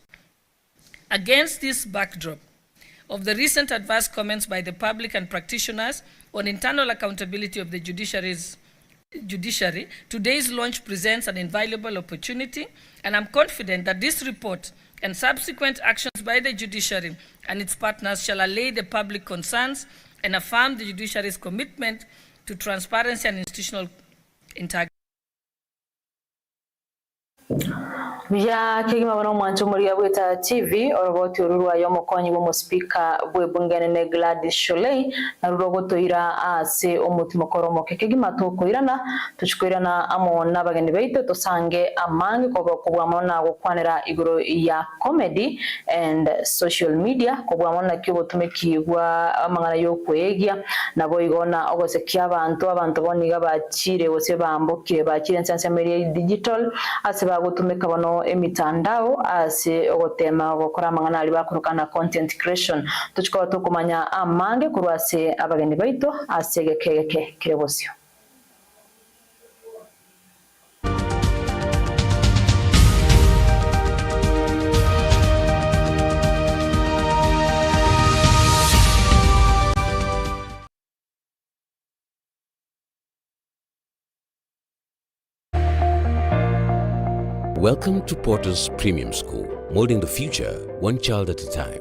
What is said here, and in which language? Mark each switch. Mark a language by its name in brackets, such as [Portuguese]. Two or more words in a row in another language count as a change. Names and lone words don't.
[English] Against this backdrop of the recent adverse comments by the public and practitioners on internal accountability of the judiciary, today's launch presents an invaluable opportunity, and I'm confident that this report and subsequent actions by the judiciary and its partners shall allay the public concerns and affirm the judiciary's commitment to transparency and institutional integrity. [Gusii] Bya kigima bano mwancho muri abweta TV oroboti ururwa yo mukonyi wo speaker bwe bungene ne Gladys Sholei na rurogotoira ase omutima koromoke kigima tokoirana tuchikoirana amo nabageni beito tosange amange kobwa na gukwanira iguro ya [English] comedy and social media [Gusii] kobwa mona kyo tumekibwa amangana yo kwegia nabo igona ogose ky'abantu boniga bakire bose bambukire bakire nsanse muri digital ase bagutumeka bano emitandao ase ogotema gukora amangana ali bakurukana [English] content creation [Gusii] tuchikaba tukumanya amange kurwase abageni baito asegekeke kirebosyo. [English] Welcome to Porter's Premium School, molding the future one child at a time.